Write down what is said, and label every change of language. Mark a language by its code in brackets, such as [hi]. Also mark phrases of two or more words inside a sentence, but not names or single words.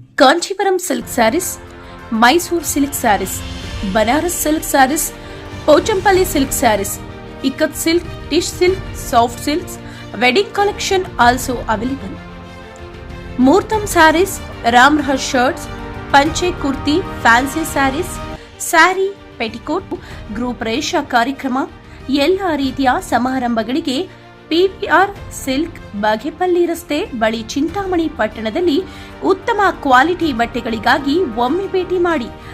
[en] Kanchivaram silk sarees, Mysore silk sarees, Banaras silk sarees, Pochampalli silk sarees, Ikkat silk, tish silk, soft silks, wedding collection also available. [te] ముహూర్తం శారీస్, రామ్రహస్ షర్ట్స్, పంచే కుర్తి, [en] fancy sarees, saree, petticoat, [kn] ಗೃಹ ಪ್ರವೇಶ ಕಾರ್ಯಕ್ರಮ, ಎಲ್ಲ ರೀತಿಯ ಸಮಾರಂಭಗಳಿಗೆ ಪಿವಿಆರ್ ಸಿಲ್ಕ್, ಬಾಗೇಪಲ್ಲಿ ರಸ್ತೆ ಬಳಿ, ಚಿಂತಾಮಣಿ ಪಟ್ಟಣದಲ್ಲಿ ಉತ್ತಮ ಕ್ವಾಲಿಟಿ ಬಟ್ಟೆಗಳಿಗಾಗಿ ಒಮ್ಮೆ ಭೇಟಿ ಮಾಡಿ.